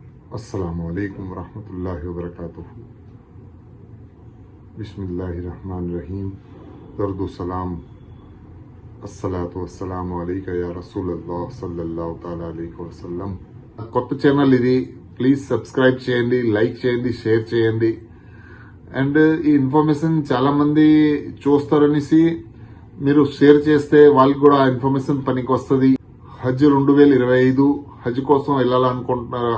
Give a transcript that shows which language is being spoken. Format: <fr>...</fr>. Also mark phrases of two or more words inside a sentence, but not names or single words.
<ar>السلام عليكم رحمة الله وبركاته بسم الله الرحمن الرحيم. درود سلام الصلاة والسلام عليك يا رسول الله صلى الله تعالى عليه وسلم.</ar> <te>కొత్త ఛానల్ ఇది,</te> <en>please subscribe</en> <te>చేయండి, లైక్ చేయండి, షేర్ చేయండి. అండ్ ఈ ఇన్ఫర్మేషన్ చాలా మంది చూస్తారనేసి మీరు షేర్ చేస్తే వాళ్ళకి కూడా ఇన్ఫర్మేషన్ పనికి వస్తుంది. హజ్ 2025 హజ్ కోసం వెళ్ళాలనుకుంటున్నారు.</te>